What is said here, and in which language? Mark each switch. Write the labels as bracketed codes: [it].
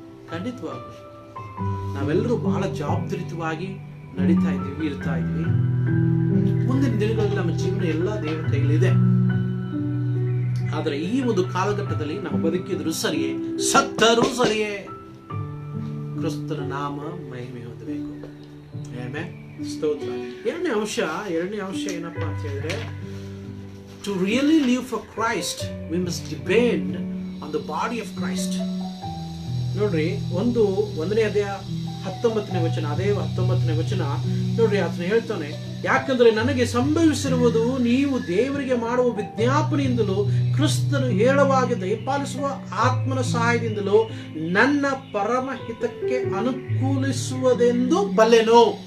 [kn] ಖಂಡಿತವಾಗ್ಲೂ ನಾವೆಲ್ಲರೂ ಬಹಳ ಜವಾಬ್ದಾರಿತವಾಗಿ ನಡೀತಾ ಇರ್ತಾ ಇದ್ವಿ. ಮುಂದಿನ ದಿನಗಳಲ್ಲಿ ನಮ್ಮ ಜೀವನ ಎಲ್ಲ ದೇವರ ಕೈಲಿದೆ. ಆದರೆ ಈ ಒಂದು ಕಾಲಘಟ್ಟದಲ್ಲಿ ನಾವು ಬದುಕಿದ್ರು ಸರಿಯೇ, ಸತ್ತರೂ ಸರಿಯೇ, ಕ್ರಿಸ್ತನ ನಾಮ ಮಹಿಮೆ ಹೊಂದಬೇಕು. ಆಮೆನ್. ಸ್ತೋತ್ರ. ಎರಡನೇ ಅಂಶ ಏನಪ್ಪಾ ಅಂತ ಹೇಳಿದ್ರೆ, [en] to really live for Christ we must depend on the body of Christ. [kn] ನೋಡ್ರಿ, 1ನೇ ಅಧ್ಯಾಯ 19ನೇ ವಚನ, ಅದೇ 19ನೇ ವಚನ ನೋಡ್ರಿ, ಆತನು ಹೇಳ್ತಾನೆ, ಯಾಕಂದ್ರೆ ನನಗೆ ಸಂಭವಿಸಿರುವುದು ನೀವು ದೇವರಿಗೆ ಮಾಡುವ ವಿಜ್ಞಾಪನೆಯಿಂದಲೂ ಕ್ರಿಸ್ತನು ಹೇಳುವಾಗಿ ದಯಪಾಲಿಸುವ ಆತ್ಮನ ಸಹಾಯದಿಂದಲೂ ನನ್ನ ಪರಮಹಿತಕ್ಕೆ ಅನುಕೂಲಿಸುವುದೆಂದು ಬಲ್ಲೆನು.